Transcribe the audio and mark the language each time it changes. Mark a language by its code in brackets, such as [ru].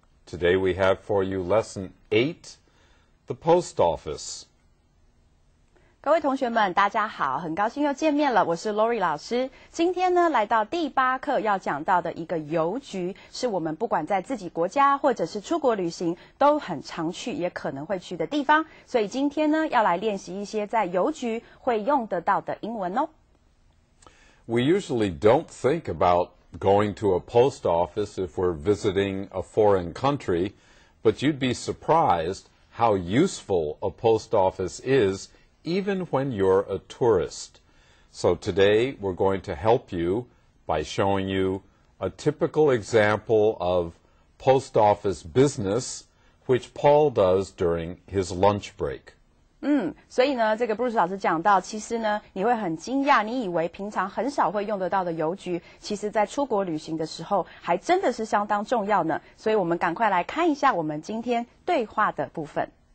[en] Today we have for you Lesson 8, The Post Office. [zh] 各位同学们，大家好，很高兴又见面了，我是 Lori 老师。今天呢，来到第8课要讲到的一个邮局，是我们不管在自己国家或者是出国旅行都很常去，也可能会去的地方。所以今天呢，要来练习一些在邮局会用得到的英文哦。 [en] We usually don't think about going to a post office if we're visiting a foreign country, but you'd be surprised how useful a post office is even when you're a tourist. So today we're going to help you by showing you a typical example of post office business, which Paul does during his lunch break. [zh] 所以呢，这个 Bruce 老师讲到，其实呢，你会很惊讶，你以为平常很少会用得到的邮局，其实在出国旅行的时候，还真的是相当重要呢。所以我们赶快来看一下我们今天对话的部分。